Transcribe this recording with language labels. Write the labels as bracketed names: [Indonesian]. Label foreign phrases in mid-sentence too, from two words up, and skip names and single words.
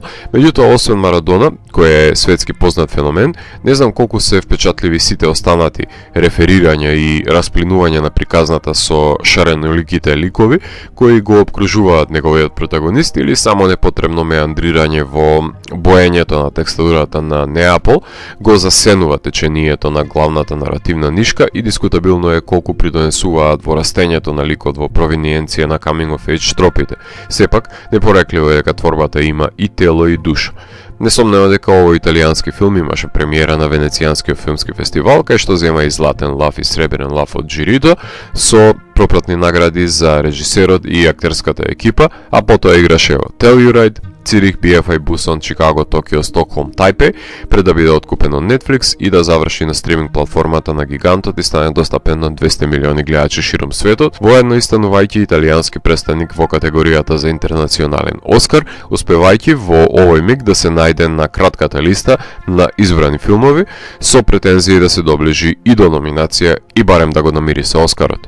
[Macedonian] Меѓутоа, освен Марадона, кој е светски познат феномен, не знам колку се впечатливи сите останати реферирања и расплинувања на приказната со шареноликите ликови кои го обкружуваат неговиот протагонист или само непотребно меандрирање во боењето на текстурата на Неапол го засенува течението на главната наративна нишка и дискутабилно е колку придонесуваат во растењето на ликот во провиниенција на [English] coming of age [Macedonian] тропите. Сепак, непорекливо е дека творбата има и тело и душа. Несомнено дека овој италијански филм имаше премиера на Венецијанскиот филмски фестивал, кај што зема и златен лав и сребрен лав од жирито, со пропратни награди за режисерот и актерската екипа, а потоа играше во Telluride, Цирих, BFI, Бусан, Чикаго, Токио, Стокхолм, Тајпеј, пред да биде откупен од Netflix и да заврши на стриминг платформата на гигантот и стане достапен на 200 милиони гледачи широм светот, воедно и станувајќи италијански представник во категоријата за интернационален Оскар, успевајќи во овој миг да се најде на кратката листа на избрани филмови со претензии да се доближи и до номинација и барем да го намири се Оскарот.